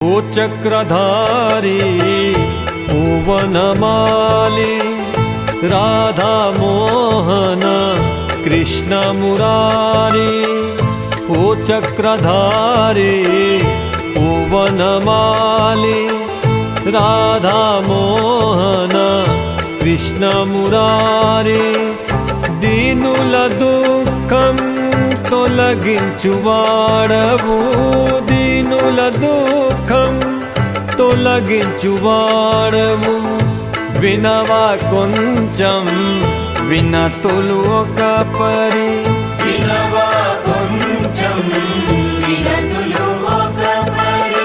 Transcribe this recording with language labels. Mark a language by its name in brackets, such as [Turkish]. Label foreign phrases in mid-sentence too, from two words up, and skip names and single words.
[Hindi] ओ चक्रधारी ओ वनमाली राधा मोहन कृष्ण मुरारी ओ चक्रधारी ओ वनमाली राधा मोहन कृष्ण मुरारी [Telugu] దీనుల దుఃఖం तొలగించువాడవు దీనుల దుఃఖం తొలగించువాడవు వినవా కొంచెం వినతులు ఒక పరి వినవా కొంచెం వినతులు ఒక పరి